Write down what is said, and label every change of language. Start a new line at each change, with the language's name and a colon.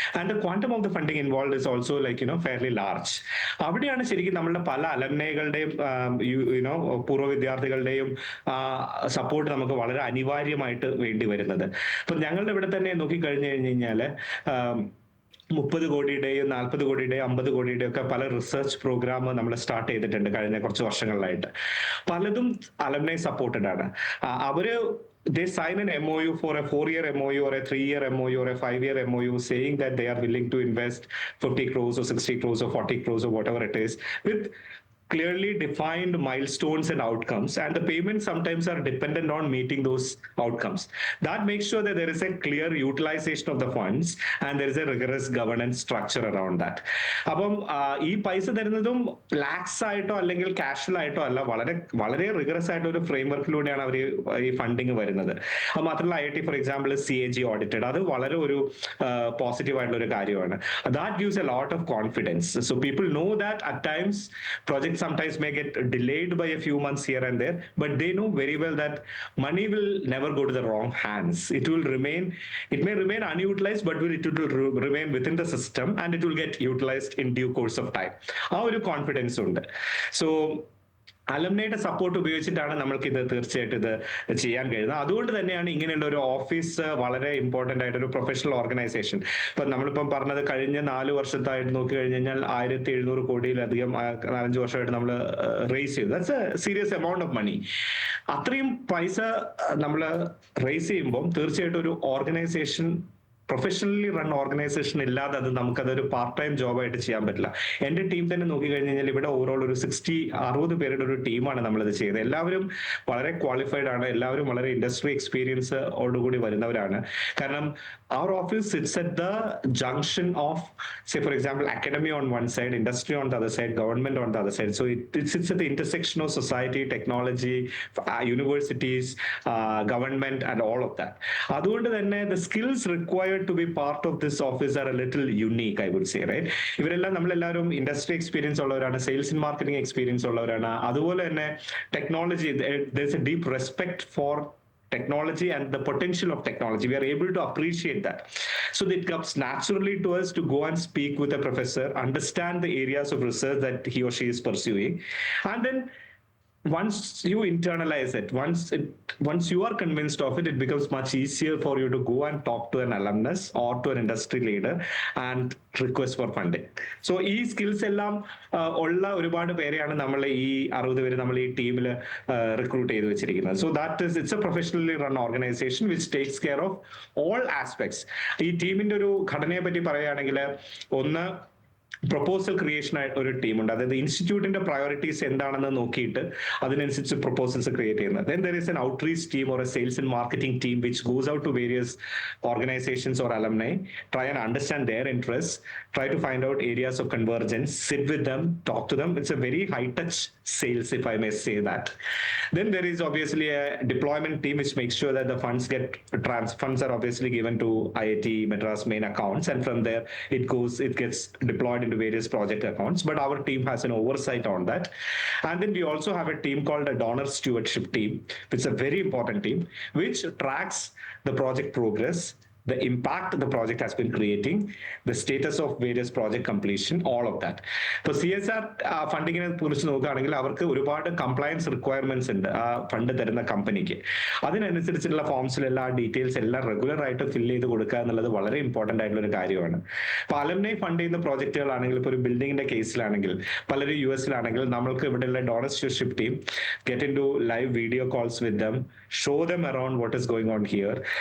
English: And the quantum of the funding involve is also like fairly large.
Malayalam: അവിടെയാണ് ശരിക്കും നമ്മളുടെ പല അലംനകളുടെയും പൂർവ്വ വിദ്യാർത്ഥികളുടെയും സപ്പോർട്ട് നമുക്ക് വളരെ അനിവാര്യമായിട്ട് വേണ്ടി വരുന്നത്. അപ്പൊ ഞങ്ങളുടെ ഇവിടെ തന്നെ നോക്കിക്കഴിഞ്ഞു കഴിഞ്ഞാല് 30 കോടിയുടെയും 40 കോടിയുടെയും 50 കോടിയുടെയും ഒക്കെ പല റിസർച്ച് പ്രോഗ്രാം നമ്മൾ സ്റ്റാർട്ട് ചെയ്തിട്ടുണ്ട് കഴിഞ്ഞ കുറച്ച് വർഷങ്ങളിലായിട്ട്. പലതും അലംനൈ സപ്പോർട്ടഡ് ആണ്. അവര്
English: they sign an MOU for a 4-year MOU or a 3-year MOU or a 5-year MOU saying that they are willing to invest 50 crores or 60 crores or 40 crores or whatever it is with clearly defined milestones and outcomes, and the payments sometimes are dependent on meeting those outcomes. That makes sure that there is a clear utilization of the funds and there is a rigorous governance structure around that.
Malayalam: അപ്പം ഈ പൈസ തരുന്നതും ലാക്സ് ആയിട്ടോ അല്ലെങ്കിൽ casual ആയിട്ടോ അല്ല, വളരെ വളരെ റിഗറസ് ആയിട്ട് ഒരു ഫ്രെയിം വർക്കിലൂടെയാണ് അവർ ഈ ഫണ്ടിങ് വരുന്നത്. അത് മാത്രമല്ല IIT
English: for example
Malayalam: CAG audited, അത് വളരെ ഒരു പോസിറ്റീവ് ആയിട്ടുള്ള ഒരു കാര്യമാണ്.
English: That gives a lot of confidence. So people know that at times projects sometimes may get delayed by a few months here and there, but they know very well that money will never go to the wrong hands. It may remain unutilized, but it will remain within the system and it will get utilized in due course of time.
Malayalam: ആ ഒരു confidence ഉണ്ട്. So അലംനയുടെ support ഉപയോഗിച്ചിട്ടാണ് നമ്മൾക്ക് ഇത് തീർച്ചയായിട്ടും ഇത് ചെയ്യാൻ കഴിയുന്നത്. അതുകൊണ്ട് തന്നെയാണ് ഇങ്ങനെയുള്ള ഒരു ഓഫീസ് വളരെ ഇമ്പോർട്ടന്റ് ആയിട്ട് ഒരു പ്രൊഫഷണൽ ഓർഗനൈസേഷൻ. ഇപ്പൊ നമ്മളിപ്പം പറഞ്ഞത് കഴിഞ്ഞ 4 വർഷത്തായിട്ട് നോക്കി കഴിഞ്ഞു കഴിഞ്ഞാൽ 1700 കോടിയിലധികം 4-5 വർഷമായിട്ട് നമ്മൾ റേസ് ചെയ്തു.
English: That's a serious amount of money.
Malayalam: അത്രയും പൈസ നമ്മൾ റേസ് ചെയ്യുമ്പോൾ തീർച്ചയായിട്ടും ഒരു ഓർഗനൈസേഷൻ, പ്രൊഫഷണലി റൺ ഓർഗനൈസേഷൻ ഇല്ലാതെ അത് നമുക്കതൊരു പാർട്ട് ടൈം ജോബായിട്ട് ചെയ്യാൻ പറ്റില്ല. എൻ്റെ ടീം തന്നെ നോക്കി കഴിഞ്ഞ് കഴിഞ്ഞാൽ ഇവിടെ ഓവറോൾ ഒരു 60-60 പേരുടെ ഒരു ടീമാണ് നമ്മളിത് ചെയ്തത്. എല്ലാവരും വളരെ ക്വാളിഫൈഡ് ആണ്, എല്ലാവരും വളരെ ഇൻഡസ്ട്രി എക്സ്പീരിയൻസ് ഓടുകൂടി വരുന്നവരാണ്. കാരണം
English: our office sits at the junction of, say for example, academy on one side, industry on the other side, government on the other side. So it sits at the intersection of society, technology, universities, government and all of that.
Malayalam: അതുകൊണ്ട് തന്നെ
English: the skills required to be part of this office are a little unique, I would say, right?
Malayalam: ഇവരെല്ലാം നമ്മളെല്ലാവരും industry experience ഉള്ളവരാണ്, sales and marketing experience ഉള്ളവരാണ്. അതുപോലെ തന്നെ
English: Technology, there's a deep respect for technology and the potential of technology. We are able to appreciate that. So it comes naturally to us to go and speak with a professor, understand the areas of research that he or she is pursuing, and then once you internalize it, once you are convinced of it, it becomes much easier for you to go and talk to an alumnus or to an industry leader and request for funding.
Malayalam: So ഈ skills എല്ലാം ഉള്ള ഒരുപാട് പേരെയാണ് നമ്മൾ ഈ 60 പേര് നമ്മൾ ഈ ടീമിൽ റിക്രൂട്ട് ചെയ്ത് വെച്ചിരിക്കുന്നത്.
English: So that is it's a professionally run organisation which takes care of all aspects.
Malayalam: ഈ ടീമിന്റെ ഒരു ഘടനയെ പറ്റി പറയുകയാണെങ്കിൽ, ഒന്ന് പ്രൊപ്പോസൽ ക്രിയേഷൻ ആയിട്ട് ഒരു ടീമുണ്ട്. അതായത് ഇൻസ്റ്റിറ്റ്യൂട്ടിന്റെ പ്രയോറിറ്റീസ് എന്താണെന്ന് നോക്കിയിട്ട് അതിനനുസരിച്ച് പ്രൊപ്പോസൽസ് ക്രിയേറ്റ് ചെയ്യുന്നത്.
English: Then there is an outreach team or a sales and marketing team which goes out to various organizations or alumni, try and understand their interests, try to find out areas of convergence, sit with them, talk to them. It's a very high touch sales, if I may say that. Then there is obviously a deployment team which makes sure that the funds are obviously given to IIT Madras main accounts, and from there it gets deployed into various project accounts, but our team has an oversight on that. And then we also have a team called a donor stewardship team, which is a very important team which tracks the project progress, the impact the project has been creating, the status of various project completion, all of that.
Malayalam: ഇപ്പോൾ CSR ഫണ്ടിങ്ങിനെ കുറിച്ച് നോക്കുകയാണെങ്കിൽ അവർക്ക് ഒരുപാട് compliance requirements ഉണ്ട് ആ fund തരുന്ന കമ്പനിക്ക്. അതിനനുസരിച്ചുള്ള ഫോംസിലെല്ലാം ആ ഡീറ്റെയിൽസ് എല്ലാം റെഗുലർ ആയിട്ട് ഫില്ല് ചെയ്ത് കൊടുക്കുക എന്നുള്ളത് വളരെ ഇമ്പോർട്ടന്റ് ആയിട്ടുള്ള ഒരു കാര്യമാണ്. അപ്പോൾ അലുമിനി ഫണ്ട് ചെയ്യുന്ന പ്രോജക്റ്റുകളാണെങ്കിൽ, ഇപ്പോൾ ഒരു ബിൽഡിങ്ങിന്റെ കേസിലാണെങ്കിൽ, പലരും US-ലാണെങ്കിൽ, നമ്മൾക്ക് ഇവിടെയുള്ള donor സ്റ്റ്യൂർഷിപ്പ് team
English: Get in to live video calls with them, show them around what is going on here.